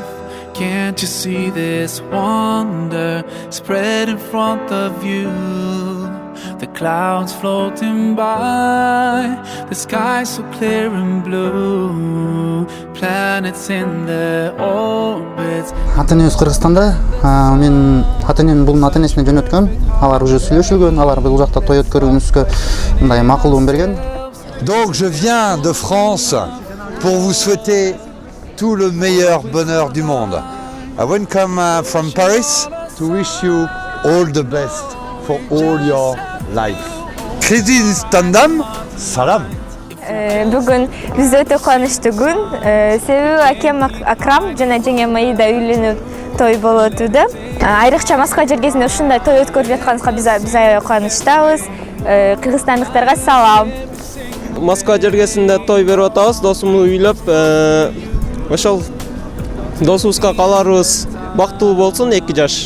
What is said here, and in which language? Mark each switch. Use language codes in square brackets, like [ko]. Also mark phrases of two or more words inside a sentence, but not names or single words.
[en] Can't you see this wonder spread in front of you? The clouds floating by, the sky so clear and blue, planets in their orbits. [ky] Ата-энебиз Кыргызстанда, мен ата-энем бул ата-энесине жөнөткөм. Алар уже сүйлөшүлгөн, алар бул жакта той өткөрүүбүзгө мындай макулдугун берген. [fr] Donc je viens de France pour vous souhaiter tout le meilleur bonheur du monde. [en] I want to come from Paris to wish you all the best for all your life. [ky] Кыргызстандан салам. Бүгүн биз өтө кубанычтуу күн. Себеби акем Акрам жана жеңем Аида үйлөнүү той болуп өтүүдө. Айрыкча Москва жергесинде ушундай той өткөрүп жатканыбызга биз аябай кубанычтабыз. Кыргызстандыктарга салам. Москва жергесинде той берип атабыз, досумду үйлөп, ошол досубузга каларыбыз бактылуу болсун, 2 жаш.